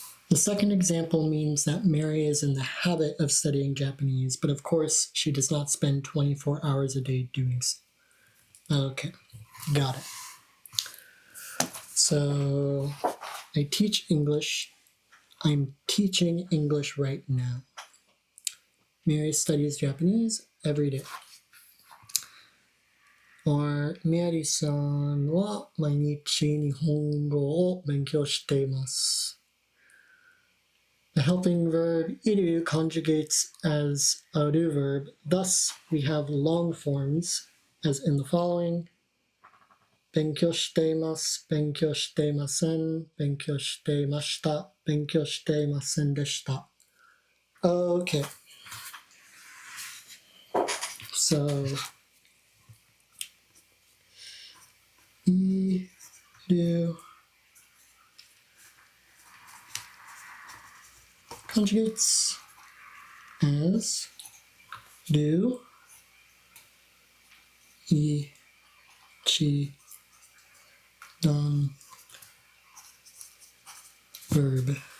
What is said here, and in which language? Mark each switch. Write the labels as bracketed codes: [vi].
[en] The second example means that Mary is in the habit of studying Japanese, but of course she does not spend 24 hours a day doing so. Okay, got it. So I teach English. I'm teaching English right now. Mary studies Japanese every day. [ja] Or メアリーさんは毎日日本語を勉強しています。 [en] The helping verb いる conjugates as a do verb. Thus, we have long forms, as in the following. [ja] 勉強しています、勉強していません、勉強していました、勉強していませんでした。 [en] Okay. So, いる conjugates as do, 一段 verb.